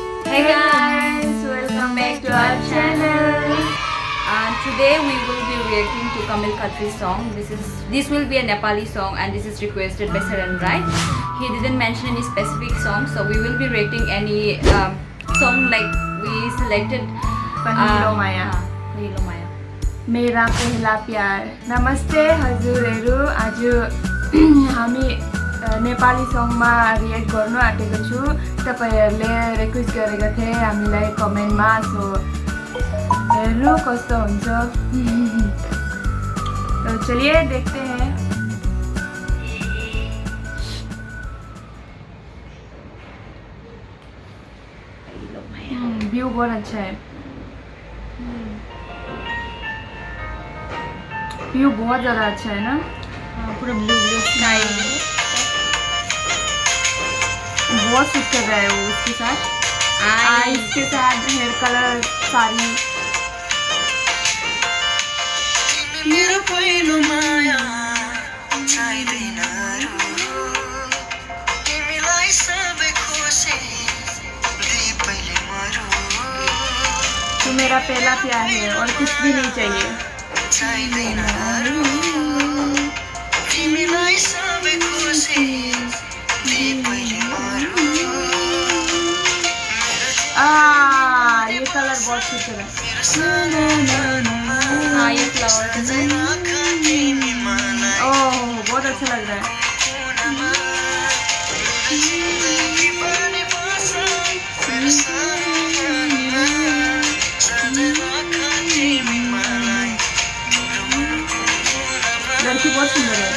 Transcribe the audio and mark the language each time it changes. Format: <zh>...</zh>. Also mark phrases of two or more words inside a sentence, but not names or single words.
<en>Hey guys, welcome back to our channel. Today we will be reacting to Kamil Khatri's song. This will be a Nepali song and this is requested by Saran Rai. He didn't mention any specific song, so we will be reacting any song like we selected.</en> <ne>पहिलो माया पहिलो माया.</ne> <hi>मेरा पहला प्यार.</hi> <ne>नमस्ते हजुरहरू. आज हामी नेपाली सङमा रिएक्ट गर्नु आँटेको छु. तपाईहरुले रिक्वेस्ट गरेका थिए हामीलाई कमेन्टमा, सो हेर्नु कस्तो हुन्छ.</ne> <hi>तो चलिए देखते हैं. व्यू बहुत अच्छा है. व्यू बहुत ज़्यादा अच्छा है ना. पूरा</hi> <en>blue blue sky.</en> <hi>बहुत सूट कर रहा है वो उसके साथ. आईज के साथ</hi> <en>hair color</en> <hi>सारी.</hi> <ne>मेरो पहिलो माया चाहिँदैन तिमीलाई सबै खुसी दिई पहिले मरु.</ne> <hi>तू मेरा पहला प्यार है और कुछ भी नहीं चाहिए.</hi> <ne>चाहिँदैन तिमीलाई सबै खुसी दिई पहिले मरु.</ne> <hi>ये कलर बहुत सूट कर रहा है. ये फ्लावर. ओह बहुत अच्छा लग रहा है. लड़की बहुत सुंदर है.</hi>